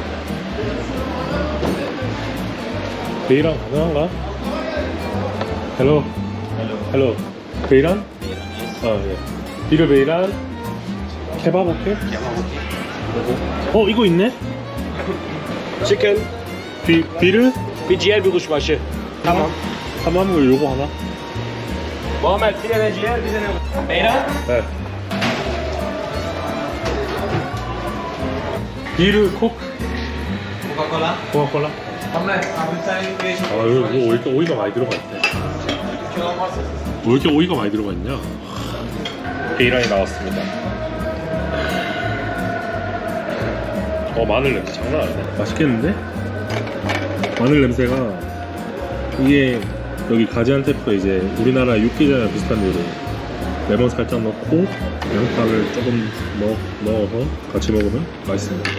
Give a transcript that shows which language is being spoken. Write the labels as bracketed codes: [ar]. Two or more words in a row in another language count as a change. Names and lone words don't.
[ko] 베이란 가능한가? 헬로. 베이란? 예. [tr] bir beyran. [ko] 케밥 오케이? 이거 있네? 치킨. 비르? [tr] Bir ciğer bir kuşbaşı. Tamam. [ko] tamam 요거 하나? [tr] Muhammed bir tane ciğer bir tane. Beyran. [ko] 네. [tr] bir kok? [ko] Coca-Cola. 코카콜라? [tr] Muhammed, abi sen [ko] 이거 왜 이렇게 오이가 많이 들어가 있대? 왜 이렇게 오이가 많이 들어가 있냐? 베이란이 나왔습니다. 마늘 냄새 장난 아니네. 맛있겠는데? 마늘 냄새가 이게 여기 가지안테프 이제 우리나라 육개장이랑 비슷한 대로 레몬 살짝 넣고 양파를 조금 넣어서 같이 먹으면 맛있습니다.